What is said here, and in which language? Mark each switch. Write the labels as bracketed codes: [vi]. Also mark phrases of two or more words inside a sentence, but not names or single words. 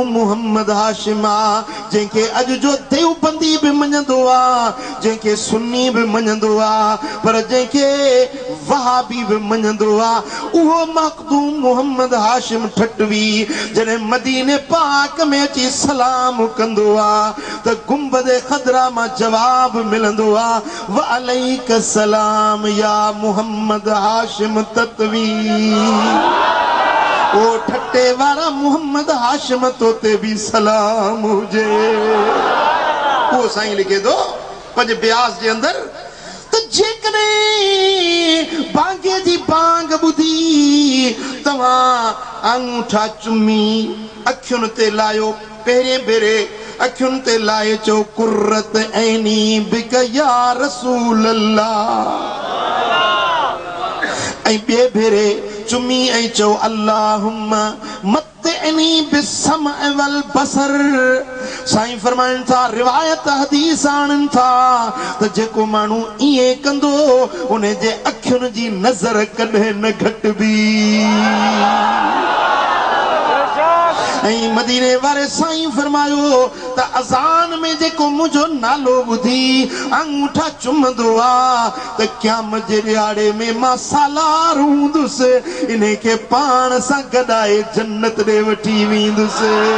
[sd] मोहम्मद हाशिम आहे जंहिंखे अॼु जो देवबंदी बि मञंदो आहे जंहिंखे सुन्नी बि मञंदो आहे पर जंहिंखे वहाबी बि मञंदो आहे उहो मखदूम मोहम्मद हाशिम ठटवी जॾहिं मदीने पाक में अची सलाम कंदो आहे त गुंबद खदरा मां जवाब मिलंदो आहे [ar] وعليك السلام يا محمد هاشم [sd] तत्वी ओ ठट्टे वारा मोहम्मद हाशिम तोते भी सलाम हुजे वो साईं लिखे दो पंहिंजे ब्यास जे अंदर त जेकॾहिं बांगे जी बांग ॿुधी तव्हां अंगूठा चुमी अखियुनि ते लायो पहिरें भेरे अखियुनि ते लाए चो [ar] قرة عيني بك يا رسول الله [sd] ऐं ॿिए भेरे चुमी ऐं चओ [ar] اللهم متعني بالسمع والبصر [sd] साईं फरमाइनि था रिवायत हदीस आणनि था त जेको माण्हू ईअं कंदो उन जे अखियुनि जी नज़र कॾहिं न घटिबी मदीने वारे साईं फरमायो त अजान में जेको मुझो नालो बुधी अंगूठा चुमदो आ त क़यामत जे ॾियारे में मां सालार हूंदुसि इन्हे के पाण सां गॾाए जन्नत ॾे वठी वेंदुसि।